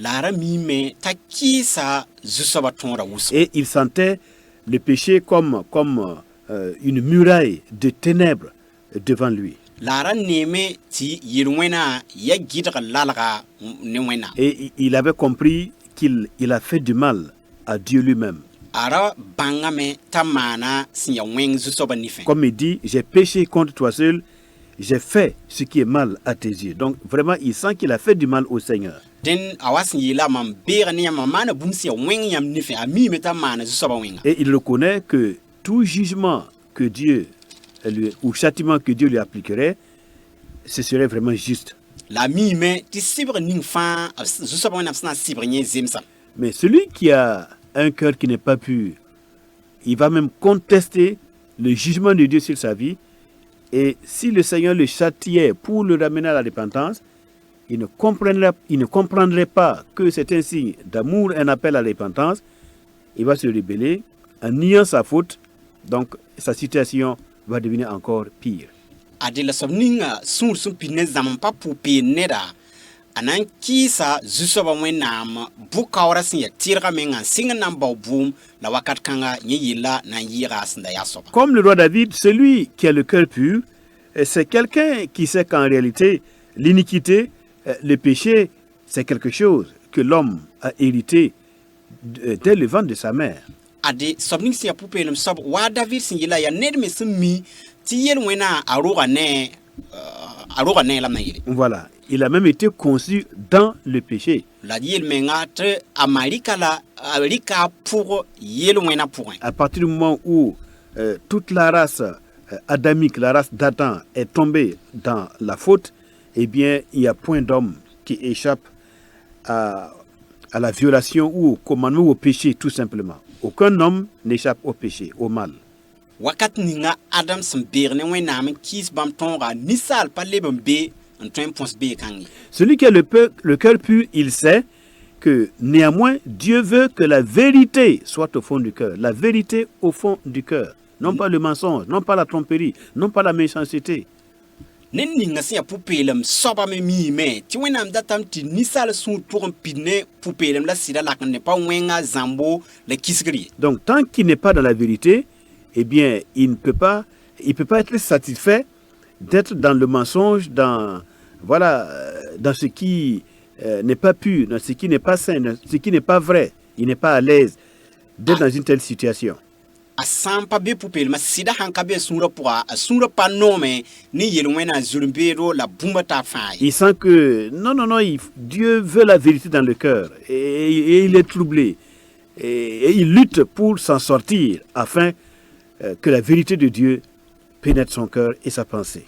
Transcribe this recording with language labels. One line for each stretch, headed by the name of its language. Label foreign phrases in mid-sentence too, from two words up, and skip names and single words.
French: Et il sentait le péché comme une muraille de ténèbres devant lui. Et il avait compris qu'il a fait du mal à Dieu lui-même.
Mossi: ara bangame t'a maana sẽn ya wẽng zu-soabã nifẽ.
French: Comme il dit, j'ai péché contre toi seul, j'ai fait ce qui est mal à tes yeux. Donc vraiment, il sent qu'il a fait du mal au Seigneur.
Mossi: Dẽn a wa sẽn yeela mam beega ne yãmb maana bũmb sẽn ya wẽng yãmb nifẽ a miime t'a maana zu-soabã wẽnga.
French: Et il reconnaît que tout jugement que Dieu ou châtiment que Dieu lui appliquerait, ce serait vraiment juste.
Mossi: La a miime tɩ sɩbg ning fãa zu-soabã wẽnnaam sẽn na n sɩbg yẽ zemsa.
French: Mais celui qui a un cœur qui n'est pas pur, il va même contester le jugement de Dieu sur sa vie. Et si le Seigneur le châtiait pour le ramener à la repentance, il ne comprendrait pas que c'est un signe d'amour, un appel à la repentance. Il va se rebeller en niant sa faute. Donc sa situation va devenir encore pire.
Mossi: A de la soab ninga sũur sẽn pid ne zãm n pa pʋ-peen neda a na n kɩɩsa zu-soabã wẽnnaam bʋ-kaoorã sẽn ya tɩrga mengã n sɩng n na n bao buum la wakat kãnga yẽ yella na n yɩɩga sẽn da yaa soaba.
French: Comme le roi David, celui qui a le cœur pur, c'est quelqu'un qui sait qu'en réalité, l'iniquité, le péché, c'est quelque chose que l'homme a hérité dès le ventre de sa mère.
Mossi: A de soab ning sẽn ya pʋ-peelem soab waa David sẽn yella yaa ned me sẽn mi tɩ yel wẽna a roga ne la m na yele.
French: Voilà, il a même été conçu dans le péché.
Mossi: La yel menga tɩ a ma rɩka a pʋg yel wẽna pʋgẽ.
French: À partir du moment où toute la race adamique, la race d'Adam est tombée dans la faute, eh bien, il n'y a point d'homme qui échappe à la violation ou au commandement ou au péché, tout simplement. Aucun homme n'échappe au péché, au mal.
Mossi: Wakat ninga Adam sẽn beeg ne wẽnnaam n kɩɩs bãmb tõoga ninsaal pa leb n be n tõe n põs beeg-kãngẽ.
French: Celui qui a le cœur pur, il sait que néanmoins, Dieu veut que la vérité soit au fond du cœur. La vérité au fond du cœur. Non pas le mensonge, non pas la tromperie, non pas la méchanceté.
Mossi: Ned ninga sẽn ya pʋ-peelem soaba me miime tɩ wẽnnaam datame tɩ ninsaal sũur pʋg n pid ne pʋ-peelem la sɩda lak n ne pa wẽnga zãmbo la kisgr ye.
French: Donc, tant qu'il n'est pas dans la vérité, eh bien, il ne peut pas être satisfait d'être dans le mensonge, dans ce qui n'est pas pur, dans ce qui n'est pas sain, dans ce qui n'est pas vrai. Il n'est pas à l'aise d'être dans une telle situation.
Mossi: A sã n pa be pʋ-peelmã sɩda sãn ka be a sũurã pʋga a sũurã pa noome ne yel wẽna zulum-beedo la bũmba t'a fãa ye.
French: Il sent que non, Dieu veut la vérité dans le cœur et il est troublé et il lutte pour s'en sortir afin que la vérité de Dieu pénètre son cœur et sa pensée.